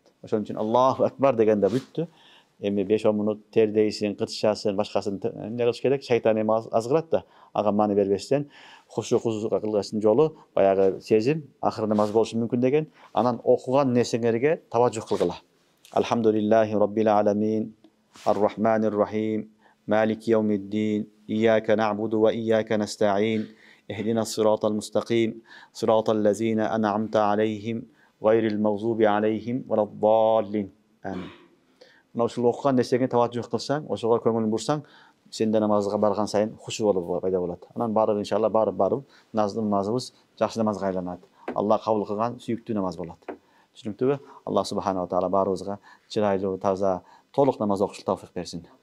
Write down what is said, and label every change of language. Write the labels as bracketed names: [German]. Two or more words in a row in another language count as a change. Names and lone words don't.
[Kyrgyz] Ошон үчүн [Arabic] الله أكبر [Kyrgyz] дегенде бүттү. Эми 5-10 мүнөт тердейсиң, кытышасың, башкасын эмне кылыш керек? Шайтан эми азгырат да, ага маани бербестен хушу хузуга кылган жолу баягы сезим акыры намаз болушу мүмкүн деген, анан окуган нерсеңерге таважжух кылгыла. [Arabic] الحمد لله رب العالمين الرحمن الرحيم مالك يوم الدين إياك نعبد وإياك نستعين اهدنا الصراط المستقيم صراط الذين أنعمت عليهم غير المغضوب عليهم ولا الضالين. [Kyrgyz] Амин. Ушул окуган нерсеге таважжух кылсаң, ошого көңүлүң бурсаң, сен да намазга барган сайын хушу болуп пайда болот. Анан барып иншалла барып намазыбыз жакшы намазга айланат. Алла кабыл кылган сүйүктүү намаз болот. Түшүнүктүбү? [Arabic] الله سبحانه وتعالى [Kyrgyz] баарыбызга чырайлуу, таза, толук намаз окушту тауфик берсин.